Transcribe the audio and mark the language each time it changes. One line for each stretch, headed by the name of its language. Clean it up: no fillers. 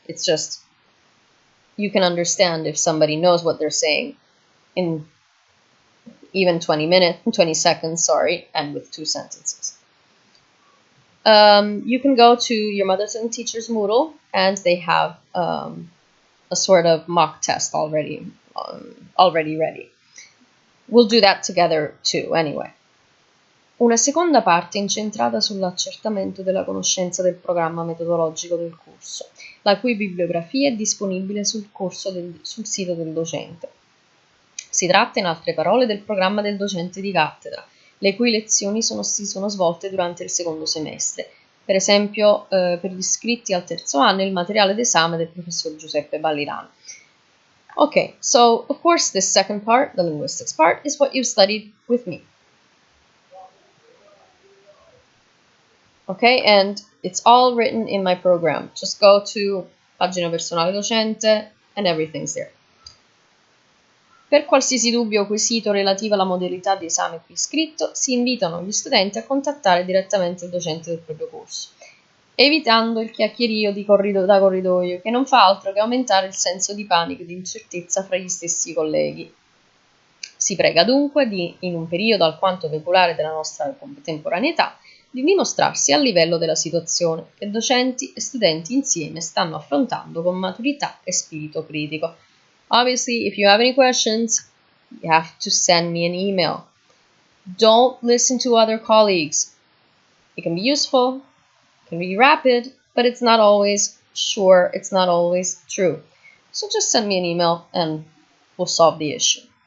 English: It's just, you can understand if somebody knows what they're saying in even 20 seconds, and with 2 sentences. You can go to your Mother Tongue Teacher's Moodle, and they have a sort of mock test already ready. We'll do that together too, anyway.
Italian: Una seconda parte incentrata sull'accertamento della conoscenza del programma metodologico del corso, la cui bibliografia è disponibile sul sito del docente. Si tratta, in altre parole, del programma del docente di cattedra, le cui lezioni si sono svolte durante il secondo semestre. Per esempio, per gli iscritti al terzo anno, il materiale d'esame del professor Giuseppe Ballirano.
English: Okay, so of course this second part, the linguistics part, is what you've studied with me. Okay, and it's all written in my program. Just go to
Italian: pagina personale docente
English: and everything's there.
Italian: Per qualsiasi dubbio o quesito relativo alla modalità di esame qui scritto, si invitano gli studenti a contattare direttamente il docente del proprio corso, evitando il chiacchierio da corridoio, che non fa altro che aumentare il senso di panico e di incertezza fra gli stessi colleghi. Si prega dunque in un periodo alquanto peculiare della nostra contemporaneità, di dimostrarsi al livello della situazione che docenti e studenti insieme stanno affrontando con maturità e spirito critico.
English: Obviously, if you have any questions, you have to send me an email. Don't listen to other colleagues. It can be useful, it can be rapid, but it's not always sure, it's not always true. So just send me an email and we'll solve the issue.